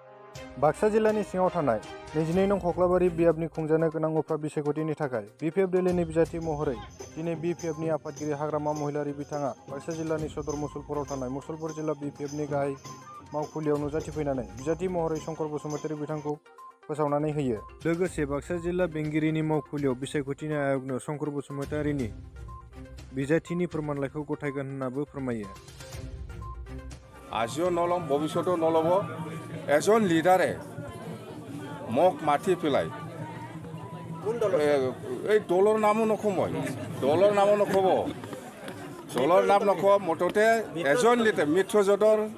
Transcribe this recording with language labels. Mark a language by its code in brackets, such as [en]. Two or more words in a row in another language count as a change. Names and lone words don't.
[brx] बाक्सा जिल्लानि सिङाव थानाय 22 नं खख्लाबारि बियाबनि खुंजानो गोनां उफ्रा बिसायख'थिनि थाखाय बिपिएफ दोलोनि बिजाथि महरै दिनै बिपिएफनि आफादगिरि हाग्रामा महिलारि बिथाङा बाक्सा जिल्लानि सदर मुसलपुराव थानाय मुसलपुर जिल्ला बिपिएफनि गाहाय मावखुलियाव नुजाथिफैनानै बिजाथि महरै शंकर बसुमतारी बिथांखौ फोसावनानै होयो। लोगोसे बाक्सा जिल्ला बेंगिरिनि मावखुलियाव बिसायख'थिनि आय'गनो शंकर बसुमतारीनि बिजाथिनि फोरमानलाइखौ गथायगोन होननाबो फोरमायो। [as] আজিও নল'ম ভৱিষ্যতেও নল'ব এজন লিডাৰে মোক মাতি পেলাই এই দলৰ নামো নকওঁ মই দলৰ নামো নক'ব দলৰ নাম নকওঁ মুঠতে এজন লিডাৰ মিত্ৰজোঁটৰ